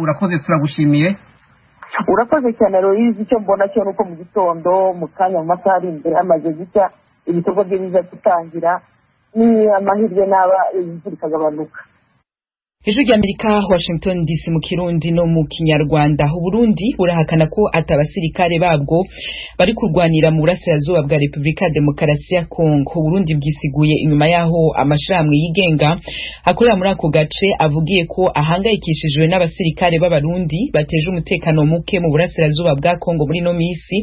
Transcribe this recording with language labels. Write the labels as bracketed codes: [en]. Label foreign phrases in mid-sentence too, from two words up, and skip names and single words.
[rw] Urakoze, turagushimiye. Urakoze cyane Aloyizi. Icyo mbona cyo nuko mu gitondo mu kanya mu masaha ari imbere hamaze gucya ibikorwa bye biza gutangira, ni amahirwe n'aba imvura ikagabanuka. Ijwi ry'Amerika, Washington DC mu Kirundi no mu Kinyarwanda. [rn] Uburundi burahakana ko atabasirikare babwo bari kurwanira mu burasirazuba bwa Republika ya Demokarasi ya Kongo. Uburundi bwisiguye inyuma yaho amashirahamwe yigenga akorera muri ako gace avugiye ko ahangayikishijwe n'abasirikare b'abarundi bateje umutekano muke mu burasirazuba bwa Kongo muri no misi.